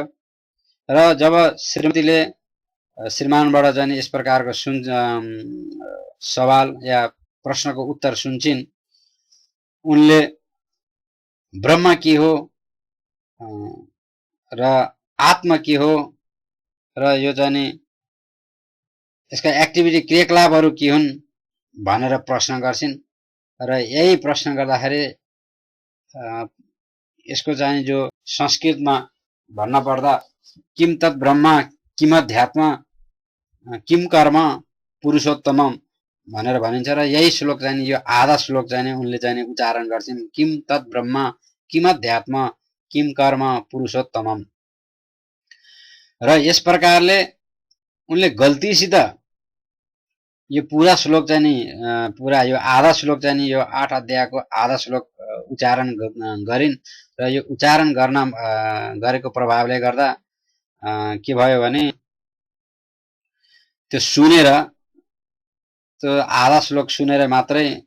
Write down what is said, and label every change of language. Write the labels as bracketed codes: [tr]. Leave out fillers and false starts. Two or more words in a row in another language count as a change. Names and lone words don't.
[ne] र जब श्रीमतीले श्रीमानबाट चाहिँ यस प्रकारको सवाल या प्रश्नको उत्तर सुन्छिन् उनले ब्रह्म के हो र आत्मा के हो र यो चाहिँ यसका एक्टिभिटी क्रियाकलापहरू के हुन् भनेर प्रश्न गर्छिन् र यही प्रश्न गर्दाखेरि यसको चाहिँ जो संस्कृतमा भन्न पर्दा [sa] किम तत् ब्रह्म किम अध्यात्म किम कर्म पुरुषोत्तमम [ne] भनेर भनिन्छ र यही श्लोक चाहिँ यो आधा श्लोक चाहिँ उनले चाहिँ उच्चारण गर्छिन् [sa] किम तत् ब्रह्म किम अध्यात्म किम कर्म पुरुषोत्तमम [ne] र यस प्रकारले उनले गल्तीसित यो पूरा श्लोक चाहिँ पूरा यो आधा श्लोक चाहिँ यो 8 अध्यायको आधा श्लोक उच्चारण गरिन् र यो उच्चारण गरेको प्रभावले गर्दा के भयो भने त्यो सुनेर त्यो आधा श्लोक सुनेर मात्रै